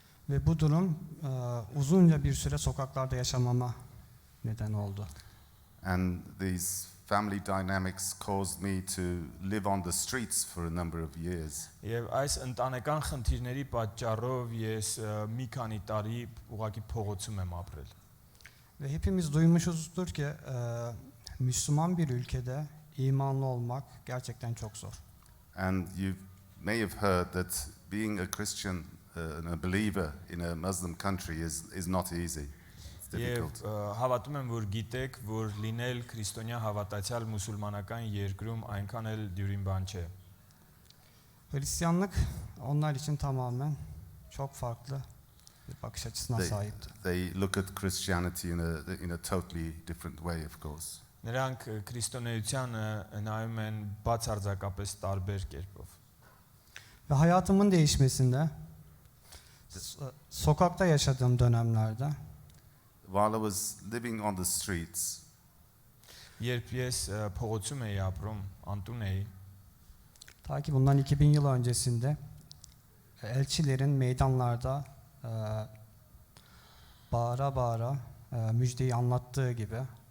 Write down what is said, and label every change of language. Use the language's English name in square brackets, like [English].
[Turkish] Ve bu durum uzunca bir süre sokaklarda yaşamama neden oldu. [English] And these family dynamics caused me to live on the streets for a number of years. [Armenian] Եվ այս ընտանեկան խնդիրների պատճառով ես մի քանի տարի ուղղակի փողոցում եմ ապրել։ [Turkish] Ve hepimiz duymuşuzdur ki Müslüman bir ülkede imanlı olmak gerçekten çok zor. [English] And you may have heard that being a Christian and a believer in a Muslim country is not easy. It's difficult. [Armenian] Եվ հավատում եմ, որ գիտեք, որ լինել քրիստոնյա հավատացյալ մուսուլմանական երկրում այնքան էլ դյուրին բան չէ։ [Turkish] Hristiyanlık onlar için tamamen çok farklı bir bakış açısına sahipti. [English] They look at Christianity in a totally different way, of course. [Armenian] Նրանք քրիստոնեությանը նայում են բացարձակապես տարբեր կերպով։ [Turkish] Ve hayatımın değişmesinde sokakta yaşadığım dönemlerde [English] While I was living on the streets, [Armenian] Երբ ես փողոցում էի ապրում, անտուն էի, [Turkish] ta ki bundan 2000 yıl öncesinde elçilerin meydanlarda bağıra bağıra müjdeyi anlattığı gibi